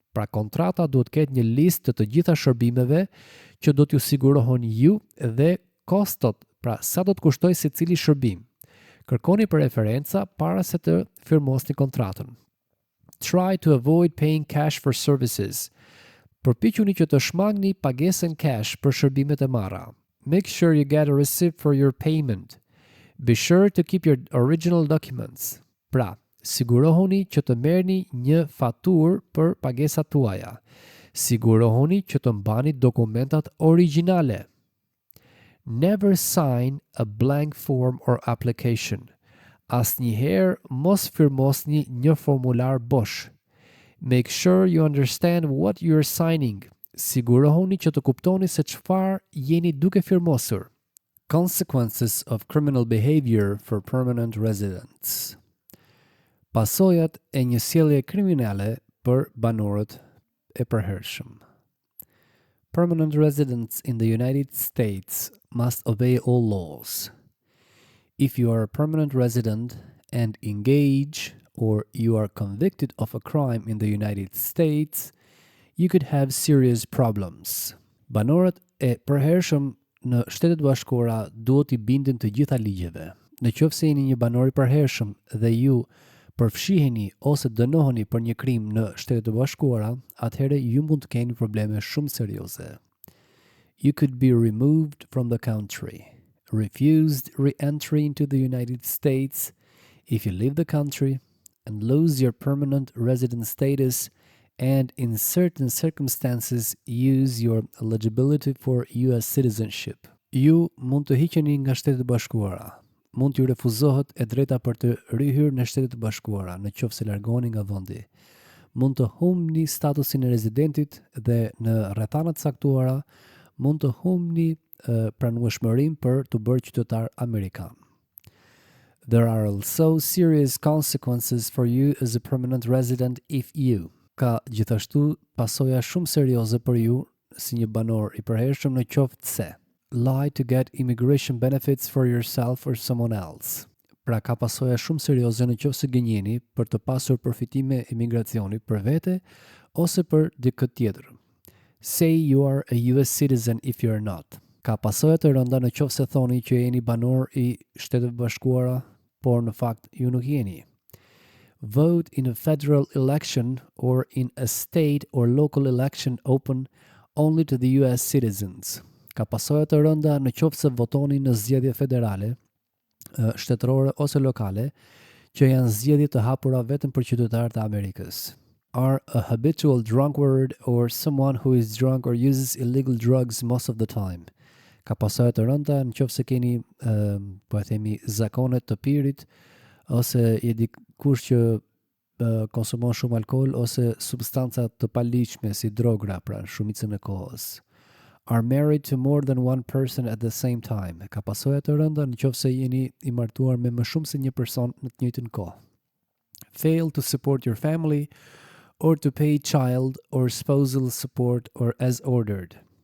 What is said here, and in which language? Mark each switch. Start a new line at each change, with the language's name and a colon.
Albanian: Pra kontrata duhet ketë një listë të gjitha shërbimeve që do t'ju sigurohen ju dhe kostot, pra sa do të kushtoj secili shërbim. Kërkoni për referenca para se të firmosni kontratën.
English: Try to avoid paying cash for services.
Albanian: Përpiquni që të shmangni pagesën cash për shërbimet e marra.
English: Make sure you get a receipt for your payment. Be sure to keep your original documents.
Albanian: Pra, sigurohuni që të merrni një faturë për pagesat tuaja. Sigurohuni që të mbani dokumentat origjinale.
English: Never sign a blank form or application.
Albanian: Asnjëherë mos firmosni një formular bosh.
English: Make sure you understand what you're signing.
Albanian: Sigurohuni që të kuptoni se çfarë jeni duke firmosur.
English: Consequences of criminal behavior for permanent residents.
Albanian: Pasojat e një sjellje kriminale për banorët e përhershëm.
English: Permanent residents in the United States must obey all laws. If you are a permanent resident and engage or you are convicted of a crime in the United States, you could have serious problems.
Albanian: Banorët e përhershëm në Shtetet Bashkuara duhet i bindin të gjitha ligjeve. Në qoftë se jeni një banor i përhershëm dhe ju përfshiheni ose dënoheni për një krim në Shtetet Bashkuara, atëherë ju mund të keni probleme shumë serioze.
English: You could be removed from the country, refused re-entry into the United States if you leave the country, and lose your permanent resident status, and in certain circumstances use your eligibility for US citizenship.
Albanian: Ju mund të hiqeni nga Shtetet Bashkuara. Mund t'ju refuzohet e drejta për të rihyrë në Shtetet Bashkuara, në qoftë se largoheni nga vendi. mund të humbni statusin e rezidentit dhe në rrethanat caktuara mund të humbni pranueshmërinë për të bërë qytetar amerikan.
English: There are also serious consequences for you as a permanent resident if you.
Albanian: Ka gjithashtu pasoja shumë serioze për ju si një banor I përhershëm në qoftë se
English: lie to get immigration benefits for yourself or someone else.
Albanian: Pra ka pasoja shumë serioze në qoftë se gënjeni për të pasur përfitime imigracioni për vete ose për dikë tjetër.
English: Say you are a US citizen if you are not.
Albanian: Ka pasoja të rënda në qoftë se thoni që jeni banor I Shteteve Bashkuara, por në fakt ju nuk jeni.
English: Vote in a federal election or in a state or local election open only to the US citizens.
Albanian: Ka pasoja të rënda në qoftë se votoni në zgjedhje federale, shtetërore ose lokale, që janë zgjedhje të hapura vetëm për qytetarët e Amerikës.
English: Are a habitual drunkard or someone who is drunk or uses illegal drugs most of the time.
Albanian: Ka pasoja të rënda në qoftë se keni po e themi zakonet të pirit ose je dikush që konsumon shumë alkool ose substanca të paligjshme si drogra pra shumicën e kohës.
English: Are married to more than one person at the same time.
Albanian: Ka pasoja të rënda në qoftë se jeni I martuar me më shumë se një person në të njëjtën kohë.
English: Fail to support your family or to pay child or spousal support or as ordered.